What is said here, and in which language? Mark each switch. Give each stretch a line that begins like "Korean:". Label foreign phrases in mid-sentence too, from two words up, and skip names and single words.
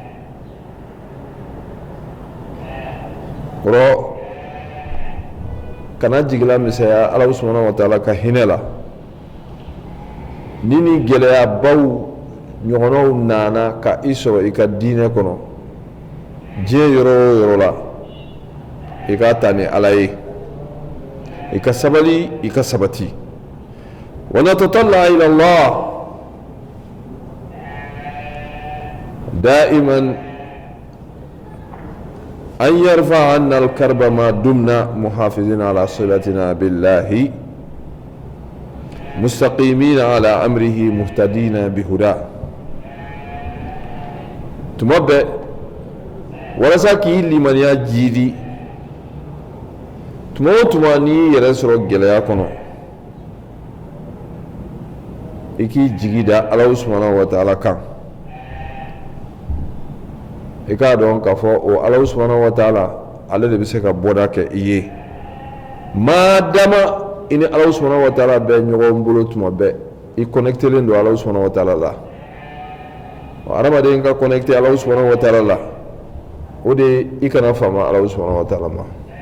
Bambara: o kana jigila misɛnya ala
Arabic: سبحانه وتعالى
Bambara: ka hinɛ la ni ni gɛlɛyabaw ɲɔgɔnnaw nana ka i sɔrɔ i ka diinɛ kɔnɔ diɲɛ yɔrɔ o yɔrɔ la i ka ta ni ala ye i ka sabali i ka sabati
Arabic: ونتطلع إلى الله دائما أن يعرف أن الكربة ما دمنا محافظين على صلتنا بالله مستقيمين على أمره مهتدين بهدى
Bambara: tuma bɛɛ walasa k'i limaniya jiidi tuma o tuma n'i yɛrɛ sɔrɔ gɛlɛya kɔnɔ i k'i jigi da Alahu
Arabic: سبحانه وتعالى
Bambara: kan i k'a dɔn k'a fɔ o Alahu
Arabic: سبحانه وتعالى
Bambara: ale de bɛ se ka bɔda kɛ i ye maadama i ni Alahu
Arabic: سبحانه وتعالى
Bambara: bɛ ɲɔgɔn bolo tuma bɛɛ i connectelen don Alahu
Arabic: سبحانه وتعالى
Bambara: la hadamaden ka connecté Alahu
Arabic: سبحانه وتعالى
Bambara: la o de i kana faama Alahu
Arabic: سبحانه وتعالى
Bambara: ma